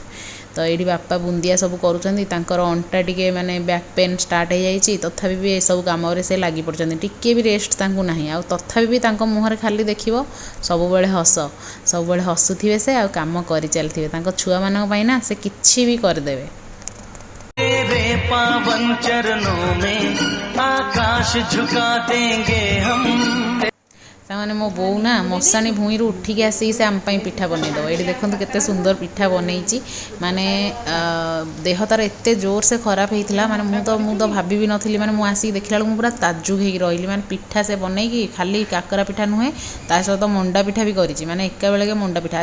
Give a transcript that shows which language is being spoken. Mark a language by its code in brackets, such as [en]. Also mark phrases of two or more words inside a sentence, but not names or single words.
[or] ତ ଏଇଠି ବାପା ବୁନ୍ଦିଆ ସବୁ କରୁଛନ୍ତି। ତାଙ୍କର ଅଣ୍ଟା ଟିକେ ମାନେ [en] back pain start [or] ହେଇଯାଇଛି, ତଥାପି ବି ଏସବୁ କାମରେ ସେ ଲାଗି ପଡ଼ିଛନ୍ତି, ଟିକେ ବି ରେଷ୍ଟ ତାଙ୍କୁ ନାହିଁ। ଆଉ ତଥାପି ବି ତାଙ୍କ ମୁହଁରେ ଖାଲି ଦେଖିବ ସବୁବେଳେ ହସ, ସବୁବେଳେ ହସୁଥିବେ ସେ, ଆଉ କାମ କରି ଚାଲିଥିବେ। ତାଙ୍କ ଛୁଆମାନଙ୍କ ପାଇଁ ନା ସେ କିଛି ବି କରିଦେବେ। [hi] पावन चरणों में आकाश झुका देंगे हम। [or] ସେମାନେ ମୋ ବୋଉ ନା ମଶାଣି ଭୂଇଁରୁ ଉଠିକି ଆସିକି ସେ ଆମ ପାଇଁ ପିଠା ବନେଇଦେବ। ଏଇଠି ଦେଖନ୍ତୁ କେତେ ସୁନ୍ଦର ପିଠା ବନେଇଛି। ମାନେ ଦେହ ତାର ଏତେ ଜୋର ସେ ଖରାପ ହେଇଥିଲା, ମାନେ ମୁଁ ତ ଭାବିବି ନଥିଲି। ମାନେ ମୁଁ ଆସିକି ଦେଖିଲା ବେଳକୁ ମୁଁ ପୁରା ତାଜୁକ ହେଇକି ରହିଲି। ମାନେ ପିଠା ସେ ବନେଇକି, ଖାଲି କାକରା ପିଠା ନୁହେଁ, ତା ସହିତ ମଣ୍ଡା ପିଠା ବି କରିଛି, ମାନେ ଏକା ବେଳକେ ମଣ୍ଡା ପିଠା।